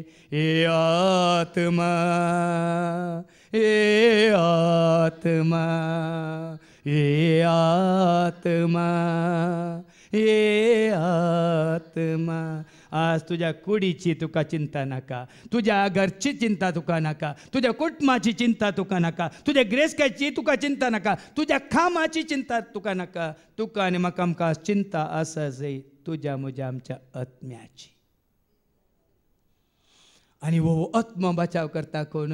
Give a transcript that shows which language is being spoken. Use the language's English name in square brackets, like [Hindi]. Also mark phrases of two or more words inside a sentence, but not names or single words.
[Konkani] ये आत्मा ये आत्मा ये आत्मा ये आत्मा. आज तुझ्या कुडीची तुका चिंता नाका, तुझ्या घरची चिंता तुका नाका, तुझ्या कुटुंबाची चिंता तुका नाका, तुझ्या ग्रेसकाची तुका चिंता नाका, तुझ्या खामाची चिंता तुका नाका. तुका आनी म्हाका आमकां चिंता आसा जय तुझ्या म्हज्या आमच्या आत्म्याची. आनी वो आत्मा बचाव करता कोण?